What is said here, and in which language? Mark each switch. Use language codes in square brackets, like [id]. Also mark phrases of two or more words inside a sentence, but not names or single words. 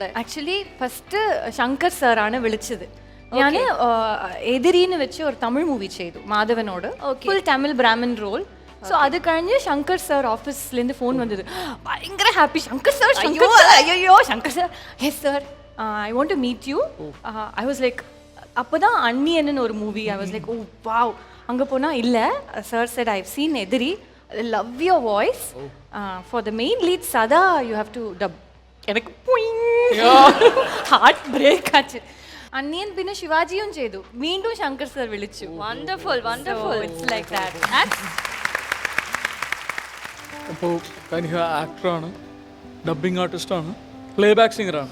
[en] actually first [ml] ശങ്കർ സാറാണ് വിളിച്ചത്. ഞാൻ എതിരീന്ന് വെച്ച് ഒരു തമിഴ് മൂവി ചെയ്തു മാധവനോട്, [en] full Tamil Brahmin role. [ml] സോ അത് കഴിഞ്ഞ് ശങ്കർ സാർ ഓഫീസിലേருந்து ഫോൺ വന്നത്. ഭയങ്കര ഹാപ്പി. ശങ്കർ സാർ അയ്യോ ശങ്കർ സാർ [en] yes sir I want to meet you. I was like [ta] அப்போதான் அண்ணியன்னு ஒரு மூவி. [en] I was like oh wow. [ta] அங்கே போனால் இல்லை [en] sir said I have seen Ethiri, love your voice for the main lead Sadha you have to dub. [ta] எனக்கு [en] heart break [ta] ആச்சு. [ml] അണ്ണിയൻ പിന്നെ ശിവാജിയും ചെയ്തു. വീണ്ടും ശങ്കർ സാർ വിളിച്ചു. [en] wonderful wonderful. it's like that. [ml] അപ്പോൾ കനിഹ ആക്ടറാണ്, [en] dubbing artist, play back singer.